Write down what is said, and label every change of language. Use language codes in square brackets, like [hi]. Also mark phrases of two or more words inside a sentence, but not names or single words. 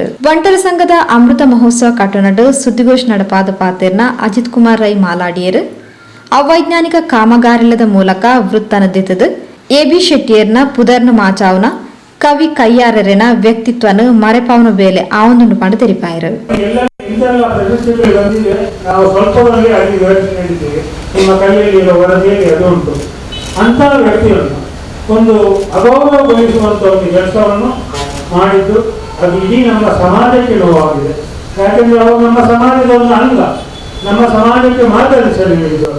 [tcy] ಬಂಟರ ಸಂಘದ ಅಮೃತ ಮಹೋತ್ಸವ ಕಟ್ಟಣಡು ಸುದ್ದಿಗೋಷ್ಠಿ ನಡಪಾದ ಪಾತೆರ್ನ ಅಜಿತ್ ಕುಮಾರ್ ರೈ ಮಾಲಾಡಿಯರು ಅವೈಜ್ಞಾನಿಕ ಕಾಮಗಾರಿಲದ ಮೂಲಕ ವೃತ್ತನ ದಿತ್ತದು ಎಬಿ ಶೆಟ್ಟಿಯರ್ನ ಪುದರ್ನ ಮಾಚಾವ್ನ ಕವಿ ಕಯ್ಯಾರರೆನ ವ್ಯಕ್ತಿತ್ವನು ಮರೆಪಾವನ ಬೇಲೆ ಆವೊಂದು ಪಂಡ ತೆರಿಪಾಯರು. [kn] ಒಂದು ಅಗೌರವಗೊಳಿಸುವಂತ ಒಂದು ಕೆಲಸವನ್ನು ಮಾಡಿದ್ದು ಅದು ಇಡೀ ನಮ್ಮ ಸಮಾಜಕ್ಕೆ ನೋವಾಗಿದೆ. ಯಾಕೆಂದ್ರೆ ಅವರು ನಮ್ಮ ಸಮಾಜದ ಒಂದು ಅಂಗ, ನಮ್ಮ ಸಮಾಜಕ್ಕೆ ಮಾರ್ಗದರ್ಶನ ನೀಡಿದವರು.